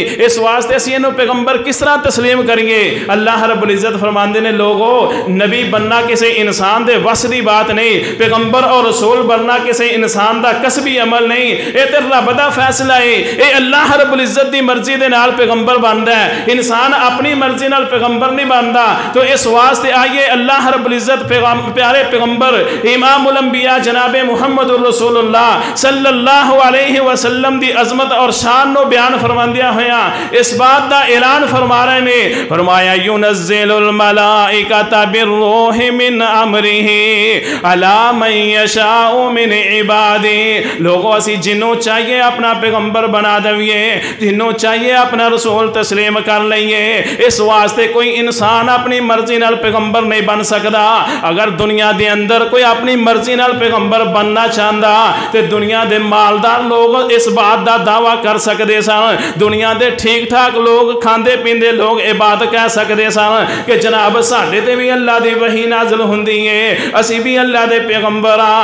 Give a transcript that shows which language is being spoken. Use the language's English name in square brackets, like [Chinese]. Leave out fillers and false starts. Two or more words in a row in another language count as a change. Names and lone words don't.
[Punjabi] اس واسطے اسیں ایہنوں پیغمبر کس طرح تسلیم کریے۔ اللہ رب العزت فرماندے نے لوگو نبی بننا کسی انسان دے وس دی بات نہیں، پیغمبر اور رسول بننا کسی انسان دا کسبی عمل نہیں، یہ تو رب دا فیصلہ ہے. یہ اللہ رب العزت دی مرضی دے نال پیغمبر بندا ہے، انسان اپنی مرضی نال پیغمبر نہیں بندا. تو اس واسطے آئیے اللہ رب العزت پیارے پیغمبر امام الانبیاء جناب محمد رسول اللہ [Arabic] صلى الله عليه وسلم [Punjabi] دی عظمت اور شان نو بیان فرماندیاں ہویاں اس بات دا اعلان فرما رہے نے، فرمایا [Arabic] ينزل الملائكة بالروح من أمره على من يشاء من عبادي. [Punjabi] لوگوں اسی جنہوں چاہیے اپنا پیغمبر بنا دویے، جنہوں چاہیے اپنا رسول تسلیم کر لئیے. اس واسطے کوئی انسان اپنی مرضی نال پیغمبر نہیں بن سکتا. اگر دنیا دے اندر کوئی اپنی مرضی نال پیغمبر بننا چاہتا تو دنیا دے مالدار لوگ اس بات کا دعویٰ کر سکتے سن، دنیا دے ٹھیک ٹھاک لوگ کھاندے پیندے لوگ یہ بات کہہ سکتے سن کہ جناب ساڈے تے بھی اللہ دی وحی نازل ہندی ہے، اسی بھی اللہ دے پیغمبر ہاں.